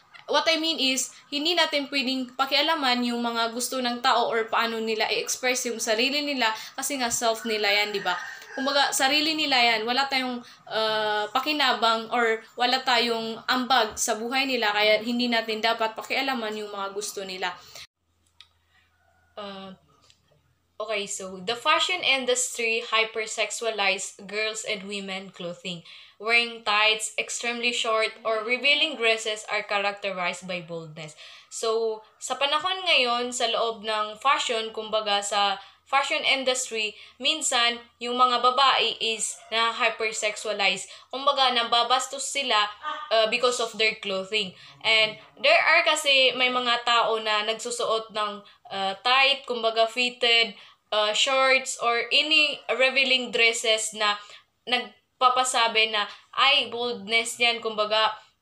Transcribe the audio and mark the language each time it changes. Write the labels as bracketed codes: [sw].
[en] What I mean is, [tl] hindi natin pwedeng pakialaman yung mga gusto ng tao or paano nila i-express yung sarili nila kasi nga self nila yan, di ba? Kumbaga, sarili nila yan. Wala tayong pakinabang or wala tayong ambag sa buhay nila kaya hindi natin dapat pakialaman yung mga gusto nila. [en] Okay, so the fashion industry hypersexualized girls and women clothing. Wearing tights, extremely short, or revealing dresses are characterized by boldness. [tl] So, sa panahon ngayon, sa loob ng fashion, kumbaga sa fashion industry, minsan, yung mga babae is na hypersexualized. Kumbaga, nababastos sila [en] because of their clothing. [tl] And there are kasi may mga tao na nagsusuot ng tight, kumbaga fitted, shorts, [en] or any revealing dresses [tl] na nagpapasabi na, ay, boldness yan, kumbaga,